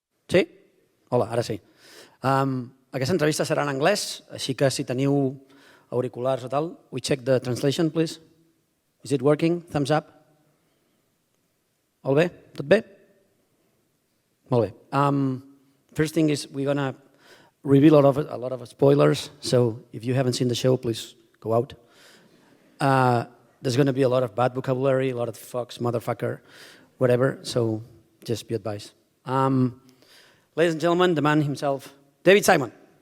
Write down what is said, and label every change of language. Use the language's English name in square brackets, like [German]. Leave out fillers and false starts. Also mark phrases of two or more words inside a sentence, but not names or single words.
[Catalan] Sí? Hola, ara sí. Aquesta entrevista serà en anglès, així que si teniu auriculars o tal, [English] we check the translation, please. Is it working? Thumbs up? All bé? [Catalan] Tot bé? Molt bé. [English] First thing is we're going to reveal a lot of spoilers, so if you haven't seen the show, please go out. There's going to be a lot of bad vocabulary, a lot of fucks, motherfucker, whatever, so just be advised. Ladies and gentlemen, the man himself, David Simon.